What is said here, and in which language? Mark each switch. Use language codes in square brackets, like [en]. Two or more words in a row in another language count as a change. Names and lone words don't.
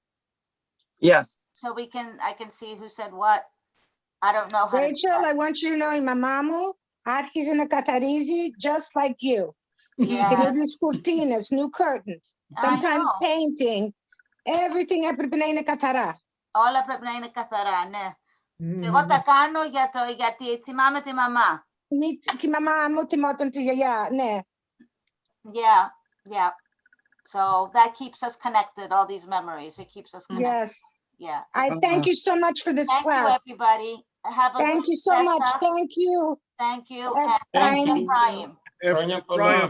[en] Yes. so I can see who said what? I don't know how to do Rachel, that. I want you to know, mamamu, Atkis in a Tafrizi, just like you. Yes. You know, these cortinas, new curtains, sometimes know. painting, everything [el] έπρεπε να είναι καθαρά. Όλα πρέπει να είναι καθαρά, ναι. Και εγώ τα κάνω γιατί θυμάμαι τη μαμά. Τη μαμά μου θυμόταν τη γιαγιά, ναι. [en] Yeah, yeah. So that keeps us connected, all these memories. It keeps us connected. Yes. Yeah. I thank you so much for this class. Thank you, everybody. Have a Thank good you so much. Pesach. Thank you. Thank you. Thank And you. Ephraim. Ephraim.